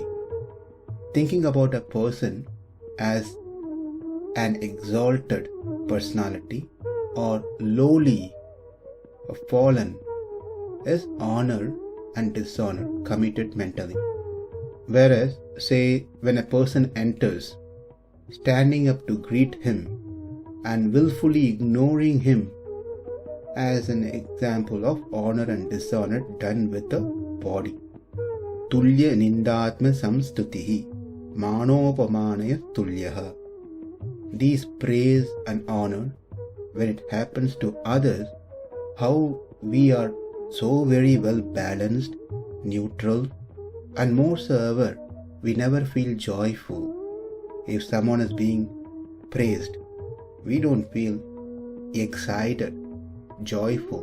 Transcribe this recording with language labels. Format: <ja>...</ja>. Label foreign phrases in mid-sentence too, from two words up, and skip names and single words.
<en>Thinking about a person as an exalted personality or lowly or fallen is honor and dishonor committed mentally. Whereas, say, when a person enters, standing up to greet him and willfully ignoring him as an example of honor and dishonor done with the body.</en> <sa>तुल्यनिन्दात्मसंस्तुतिः, मानापमानयोस्तुल्यः.</sa> <en>These praise and honor, when it happens to others, how we are so very well balanced, neutral, and moreover, we never feel joyful. If someone is being praised, we don't feel excited, joyful.</en>